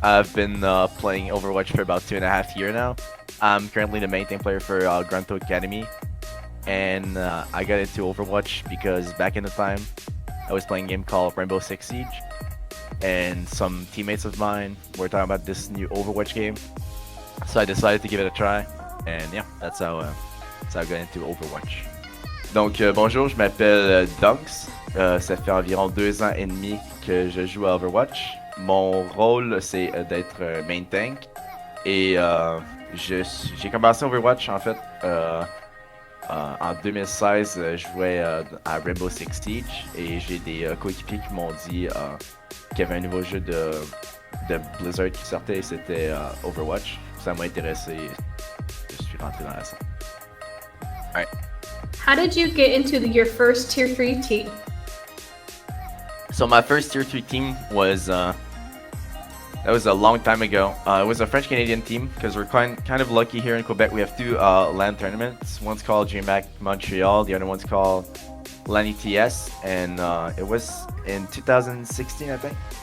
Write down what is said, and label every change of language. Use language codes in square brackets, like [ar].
[en] I've been playing Overwatch for about 2.5 years now. I'm currently the main team player for Grunto Academy, and I got into Overwatch because back in the time, I was playing a game called Rainbow Six Siege, and some teammates of mine were talking about this new Overwatch game, so I decided to give it a try, and yeah, that's how I got into Overwatch. [fr] Donc bonjour, je m'appelle ΔunKZ. Ça fait environ 2 ans et demi que je joue à Overwatch. Mon rôle, c'est d'être Maintank. Et j'ai commencé Overwatch en fait en 2016. Je jouais à Rainbow Six Siege et j'ai des coéquipiers qui m'ont dit qu'il y avait un nouveau jeu de Blizzard qui sortait et c'était Overwatch. Ça m'a intéressé. Je suis rentré dans la scène. [en] Alright. How did you get into your first Tier 3 team? So my first Tier 3 team was that was a long time ago. It was a French-Canadian team because we're kind of lucky here in Quebec. We have two LAN tournaments. One's called DreamHack Montreal. The other one's called LAN ETS, and it was in 2016, I think.